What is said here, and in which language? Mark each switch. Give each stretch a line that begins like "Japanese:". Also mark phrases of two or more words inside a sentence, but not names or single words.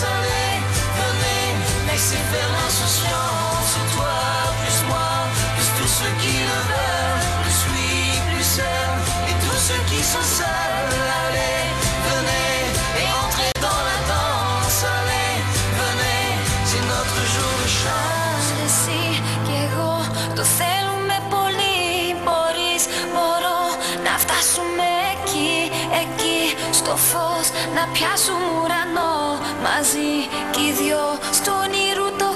French: Allez, venez, laissez faire l'insouciance. Oh toi, plus moi, plus tous ceux qui le veulent. Plus lui, plus elle, et tous ceux qui sont seuls. Allez, venez et entrez dans la danse. Allez, venez, c'est notre jour de chance.
Greek: Εσύ κι εγώ το θέλουμε πολύ. Μπορείς, μπορώ να φτάσουμε εκεί, εκεί στο φως να πιάσουμε ουρανό. Μαζί κι οι δυο στον ήρου